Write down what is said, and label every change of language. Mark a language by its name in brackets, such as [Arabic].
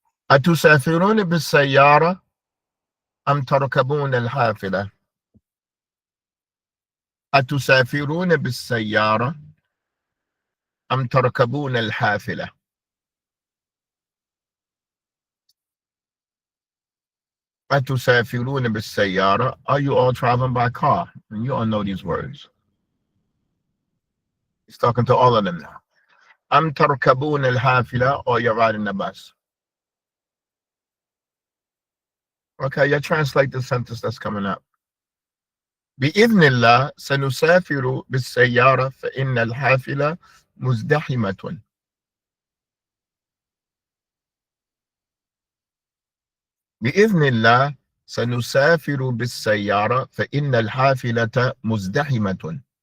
[Arabic] أتسافرون بالسيارة أم تركبون الحافلة؟ أتسافرون بالسيارة أم تركبون الحافلة؟ أتسافرون بالسيارة? [English] Are you all traveling by car? And you all know these words. He's talking to all of them now. [Arabic] أم تركبون الحافلة, [English] or you're riding the bus? Okay, you translate the sentence that's coming up. [Arabic] بإذن الله سنسافر بالسيارة فإن الحافلة مزدحمة. بإذن الله سنسافر بالسيارة فإن الحافلة مزدحمة.